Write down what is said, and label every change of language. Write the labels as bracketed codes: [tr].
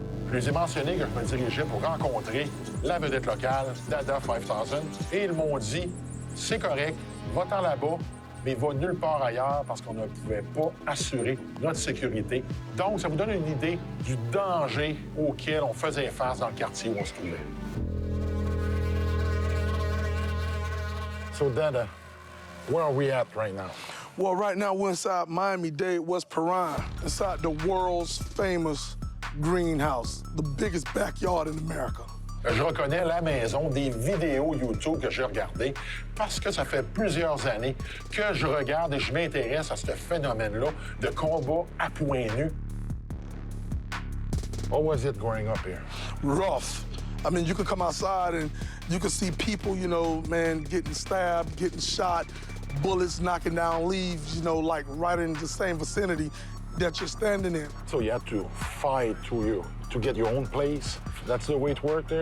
[fr] Je les ai mentionné que je me dirigeais pour rencontrer la vedette locale, Dada 5000, et ils m'ont dit « C'est correct, va-t'en là-bas, mais va nulle part ailleurs parce qu'on ne pouvait pas assurer notre sécurité. » Donc, ça vous donne une idée du danger auquel on faisait face dans le quartier où on se trouvait. [en] So, Dada, where are we at right now? Well, right now we're inside Miami-Dade, West Piran, inside the world's famous greenhouse, the biggest backyard in America. [fr] Je reconnais la maison des vidéos YouTube que j'ai regardées parce que ça fait plusieurs années que je regarde et je m'intéresse à ce phénomène-là de combat à point nu. [en] What was it growing up here? Rough. I mean, you could come outside and you could see people, you know, man, getting stabbed, getting shot, bullets knocking down leaves, you know, like right in the same vicinity that you're standing in. So you had to fight to get your own place? That's the way it worked there?